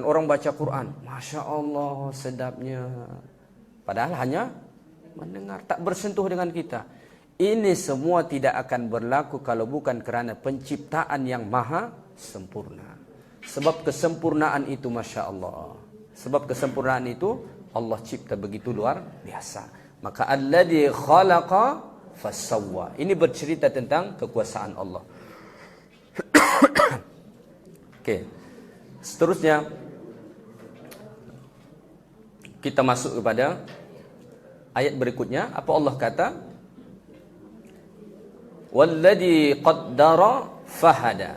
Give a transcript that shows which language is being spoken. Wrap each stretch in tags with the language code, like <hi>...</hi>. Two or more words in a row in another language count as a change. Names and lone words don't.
<ms>Orang baca Quran,</ms> <ar>ما شاء الله</ar> <ms>sedapnya. Padahal hanya mendengar, tak bersentuh dengan kita. Ini semua tidak akan berlaku kalau bukan kerana penciptaan yang maha sempurna. Sebab kesempurnaan itu</ms> <ar>ما شاء الله.</ar> <ms>Sebab kesempurnaan itu Allah cipta begitu luar biasa. Maka</ms> <ar>الذي خلق فسوى.</ar> <ms>Ini bercerita tentang kekuasaan Allah. Okey. Seterusnya kita masuk kepada ayat berikutnya. Apa Allah kata?</ms> <ar>والذي قدر فهدى.</ar>